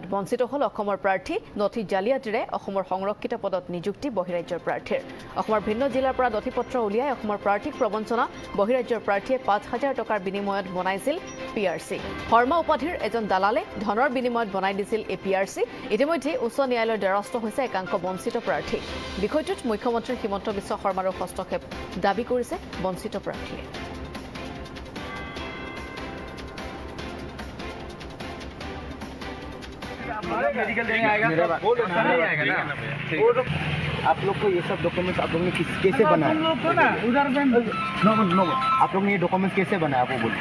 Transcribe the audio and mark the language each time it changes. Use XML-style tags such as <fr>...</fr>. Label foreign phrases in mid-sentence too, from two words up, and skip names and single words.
<as>বঞ্চিত হল অসমৰ প্ৰাৰ্থী নথি জালিয়াতিৰে অসমৰ সংৰক্ষিত পদত নিযুক্তি বহিৰাজ্যৰ প্ৰাৰ্থীৰ অসমৰ ভিন্ন জিলাৰ পৰা নথিপত্ৰ উলিয়াই অসমৰ প্ৰাৰ্থীক প্ৰবঞ্চনা বহিৰাজ্যৰ প্ৰাৰ্থীয়ে ৫,০০০ টকাৰ বিনিময়ত বনাইছিল পিআৰচি শৰ্মা উপাধিৰ এজন দালালে ধনৰ বিনিময়ত বনাই দিছিল এই পিআৰচি ইতিমধ্যে উচ্চ ন্যায়ালয়ৰ দ্বাৰস্থ হৈছে একাংশ বঞ্চিত প্ৰাৰ্থী বিষয়টোত মুখ্যমন্ত্ৰী হিমন্ত বিশ্ব শৰ্মাৰো হস্তক্ষেপ দাবী কৰিছে বঞ্চিত প্ৰাৰ্থীয়ে</as> <hi>मेडिकल देने आएगा नहीं आएगा ना आप लोग को ये सब डॉक्यूमेंट्स आप लोग ने कैसे बनाया उधर नो आप लोग ने ये डॉक्यूमेंट्स कैसे बनाया वो बोलिए</hi>